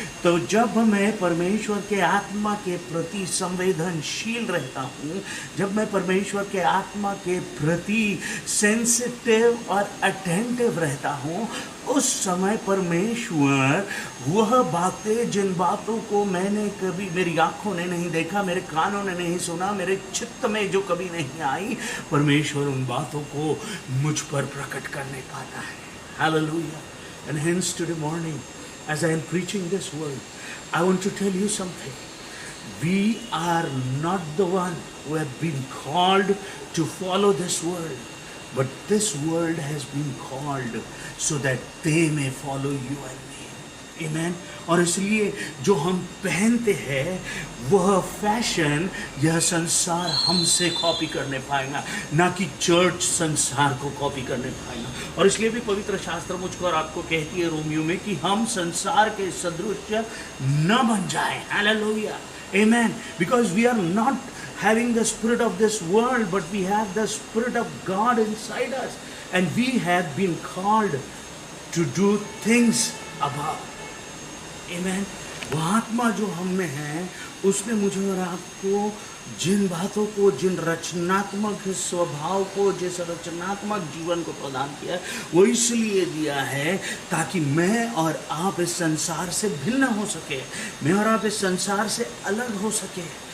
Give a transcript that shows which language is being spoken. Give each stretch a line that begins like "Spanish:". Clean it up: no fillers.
Hindi: तो जब मैं परमेश्वर के आत्मा के प्रति संवेदनशील रहता हूँ, जब मैं परमेश्वर के आत्मा के प्रति सेंसिटिव और अटेंटिव रहता हूँ, उस समय परमेश्वर वह बातें, जिन बातों को मैंने कभी, मेरी आंखों ने नहीं देखा, मेरे कानों ने नहीं सुना, मेरे चित्त में जो कभी नहीं आई, परमेश्वर उन बातों को मुझ पर प्रकट करने पाता है, hallelujah.
English: And hence today morning, as I am preaching this word, I want to tell you something. We are not the one who have been called to follow this world, but this world has been called so that they may follow you and me. Amen.
Hindi: और इसलिए जो हम पहनते हैं वह fashion, यह संसार हमसे कॉपी करने पाएगा, ना कि चर्च संसार को कॉपी करने पाएगा। और इसलिए भी पवित्र शास्त्र मुझको और आपको कहती है रोमियो में कि हम संसार के सदृश न बन जाएं, hallelujah, amen.
English: Because we are not having the spirit of this world, but we have the spirit of God inside us, and we have been called to do things above. Amen.
Hindi: वो आत्मा जो हम में है, उसने मुझे और आपको जिन बातों को, जिन रचनात्मक स्वभाव को, जिस रचनात्मक जीवन को प्रदान किया है, वो इसलिए दिया है ताकि मैं और आप इस संसार से भिन्न हो सके, मैं और आप इस संसार से अलग हो सके।